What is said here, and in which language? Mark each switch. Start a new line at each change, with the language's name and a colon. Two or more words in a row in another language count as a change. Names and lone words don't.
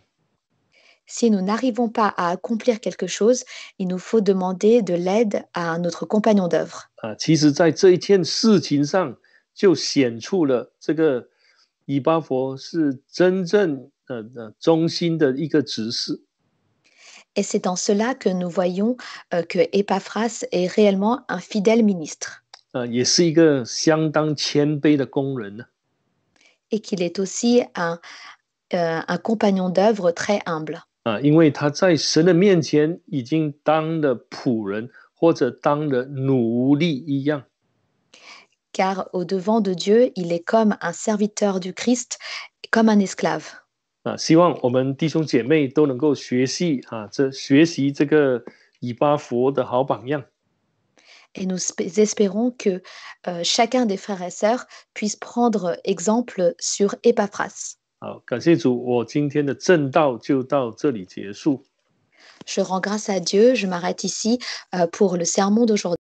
French: Si nous n'arrivons pas à accomplir quelque chose, il nous faut demander de l'aide à notre compagnon d'œuvre.
Chinese: 其实在这一件事情上，就显出了这个以巴弗是真正忠心的一个执事。
French: Et c'est en cela que nous voyons que Épaphras est réellement un fidèle ministre.
Chinese: 也是一个相当谦卑的工人呢。
French: Et qu'il est aussi un compagnon d'œuvre très humble.
Chinese: 因为他在神的面前已经当了仆人或者当了奴隶一样。
French: Car au devant de Dieu, il est comme un serviteur du Christ, comme un esclave.
Chinese: 希望我们弟兄姐妹都能够学习这个以巴弗的好榜样。
French: Et nous espérons que chacun des frères et sœurs puisse prendre exemple sur Épaphras.
Chinese: 好，感谢主，我今天的正道就到这里结束。
French: Je rends grâce à Dieu, je m'arrête ici pour le sermon d'aujourd'hui.